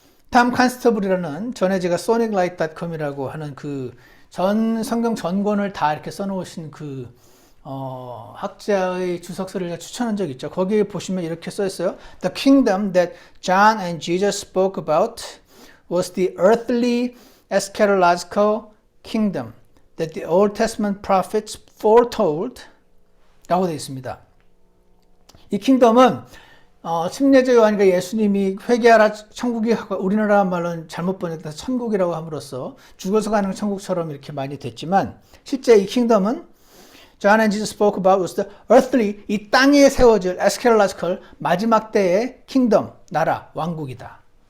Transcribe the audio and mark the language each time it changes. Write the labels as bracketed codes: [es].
[ko] 탐 칸스터블이라는 전에 제가 soniclight.com이라고 하는 그 전 성경 전권을 다 이렇게 써놓으신 그 학자의 주석서를 제가 추천한 적 있죠. 거기에 보시면 이렇게 써 있어요. [en] The kingdom that John and Jesus spoke about was the earthly eschatological kingdom that the Old Testament prophets foretold [ko] 라고 되어 있습니다. 이 킹덤은 침례자 요한이가 예수님이 회개하라 천국이, 우리나라 말로는 잘못 번역돼서 천국이라고 함으로써 죽어서 가는 천국처럼 이렇게 많이 됐지만, 실제 이 킹덤은 [en] John and Jesus spoke about was the earthly, [ko] 이 땅에 세워질 eschatological 마지막 때의 킹덤, 나라, 왕국이다.